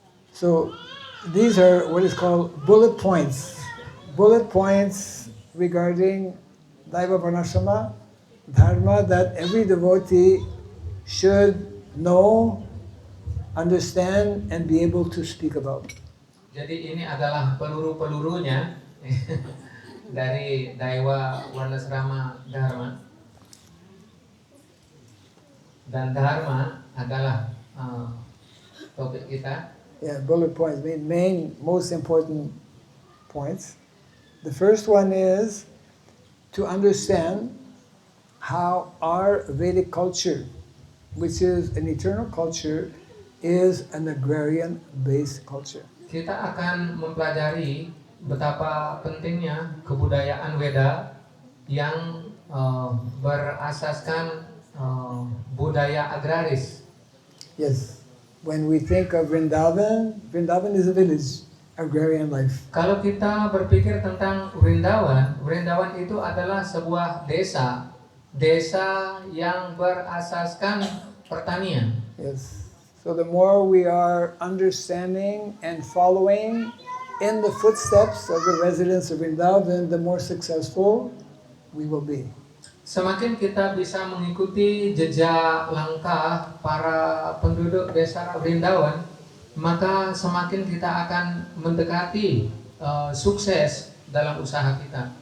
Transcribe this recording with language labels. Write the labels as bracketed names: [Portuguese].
[English] So these are what is called bullet points. Bullet points regarding Daiva Varnashrama, Dharma that every devotee should know, understand, and be able to speak about. [Indonesian] Jadi ini adalah peluru-pelurunya dari Daiwa Varnasrama Dharma. Dan Dharma adalah topik kita. [English] Yeah, bullet points, main most important points. The first one is to understand how our Vedic culture, which is an eternal culture, is an agrarian-based culture. [Indonesian] Kita akan mempelajari betapa pentingnya kebudayaan Weda yang berasaskan budaya agraris. [English] Yes, when we think of Vrindavan, Vrindavan is a village, agrarian life. [Indonesian] Kalau kita berpikir tentang Vrindavan, Vrindavan itu adalah sebuah desa, desa yang berasaskan pertanian. [English] Yes, so the more we are understanding and following in the footsteps of the residents of Vrindavan, the more successful we will be. [Indonesian] Semakin kita bisa mengikuti jejak langkah para penduduk desa Vrindavan, maka semakin kita akan mendekati sukses dalam usaha kita.